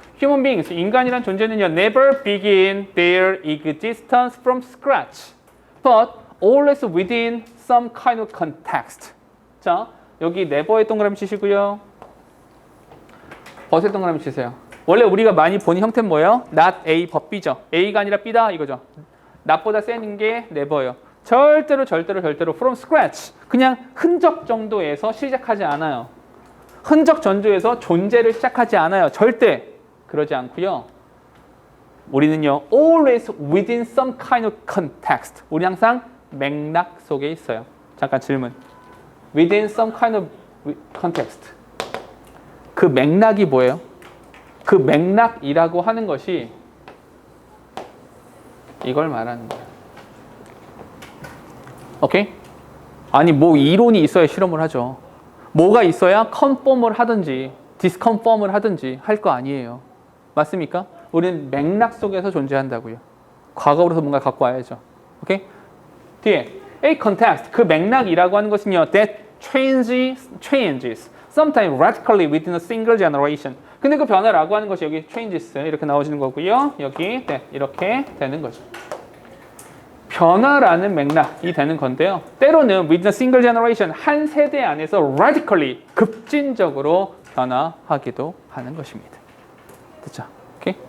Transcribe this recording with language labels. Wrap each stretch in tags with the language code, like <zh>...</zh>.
<en>Human beings,</en> <ko>인간이란 존재는요,</ko> <en>never begin their existence from scratch, but always within some kind of context.</en> <ko>자, 여기 never에 동그라미 치시고요. 벗에 동그라미 치세요. 원래 우리가 많이 보는 형태는 뭐예요? not A but B죠. A가 아니라 B다 이거죠. not보다 센 게 never예요. 절대로</ko> <en>from scratch.</en> <ko>그냥 흔적 정도에서 시작하지 않아요. 흔적 전조에서 존재를 시작하지 않아요. 절대. 그러지 않고요. 우리는요,</ko> <en>always within some kind of context.</en> <ko>우리 항상 맥락 속에 있어요. 잠깐 질문.</ko> <en>within some kind of context.</en> <ko>그 맥락이 뭐예요? 그 맥락이라고 하는 것이 이걸 말하는 거예요. 오케이? 아니, 뭐 이론이 있어야 실험을 하죠. 뭐가 있어야 컨펌을 하든지 디스컨펌을 하든지 할 거 아니에요. 맞습니까? 우리는 맥락 속에서 존재한다고요. 과거로서 뭔가 갖고 와야죠. 오케이? 뒤에</ko> <en>a context</en> <ko>그 맥락이라고 하는 것은요</ko> <en>that changes sometimes radically within a single generation.</en> <ko>근데 그 변화라고 하는 것이 여기 changes 이렇게 나오시는 거고요. 여기 네, 이렇게 되는 거죠. 변화라는 맥락이 되는 건데요. 때로는</ko> <en>within a single generation</en> <ko>한 세대 안에서 radically 급진적으로 변화하기도 하는 것입니다. 됐죠? 오케이?</ko>